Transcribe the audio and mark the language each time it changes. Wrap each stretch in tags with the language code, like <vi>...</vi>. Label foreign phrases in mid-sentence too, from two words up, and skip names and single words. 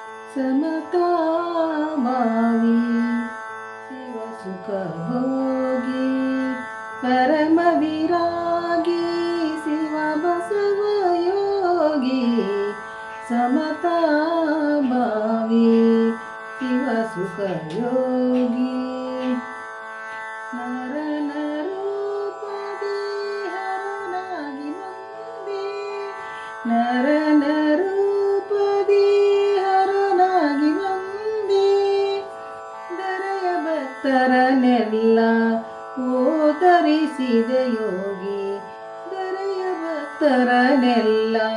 <hi>समता भावी शिव सुख भोगी परम विरागी शिव बसव योगी समता भावी शिव सुख योगी</hi> <kn>ನರ ನರೂಪದಿ ಹರನಾಗಿ ಬಂದೆ ನರ ನರೂಪದಿ ಹರನಾಗಿ ಬಂದೆ ದರೆಯ ಭಕ್ತರನೆಲ್ಲ ಓದರಿಸಿದ ಯೋಗಿ ದರೆಯ ಭಕ್ತರನೆಲ್ಲ</kn>